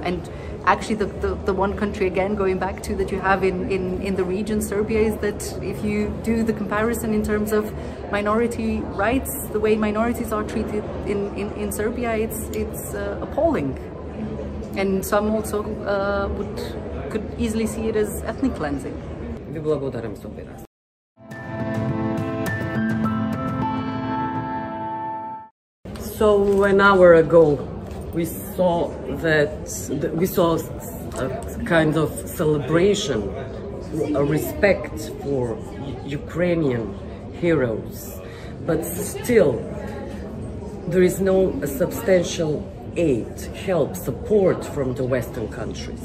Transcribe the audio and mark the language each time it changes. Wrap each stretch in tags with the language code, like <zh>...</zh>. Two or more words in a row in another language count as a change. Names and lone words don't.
<en>And actually the one country, again going back to, that you have in the region, Serbia, is that if you do the comparison in terms of minority rights, the way minorities are treated in Serbia, it's appalling. And some also could easily see it as ethnic cleansing.</en> <mk>Ви благодарам за овој разговор.</mk> <en>So an hour ago, we saw a kind of celebration, a respect for Ukrainian heroes, but still there is no substantial aid, help, support from the Western countries.</en>